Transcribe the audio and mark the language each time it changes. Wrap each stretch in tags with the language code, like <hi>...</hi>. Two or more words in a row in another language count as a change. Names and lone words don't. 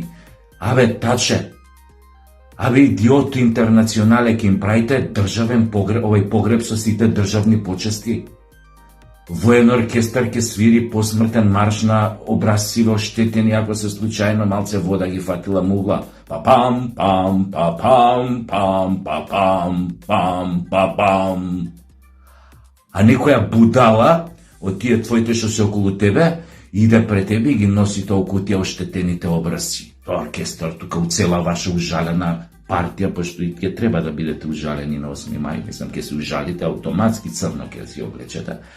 <mk>Абе, Таче, абе, идиото интернационале ќе им правите државен погреб, овој погреб со сите државни почести. воен оркестар ќе свири посмртен марш на образциве оштетени ако се случајно малце вода ги фатила мугла. Па-пам, пам, па-пам, пам, па-пам, пам, па-пам. А некоја будала од тие твоите што се околу тебе иде пред тебе и ги носи толку тие оштетените образци. Тоа оркестар тука уцела ваша ужалена партија, пошто и ќе треба да бидете ужалени на 8 мај, мислам, ќе се ужалите автоматски, црно ќе си облечете.</mk>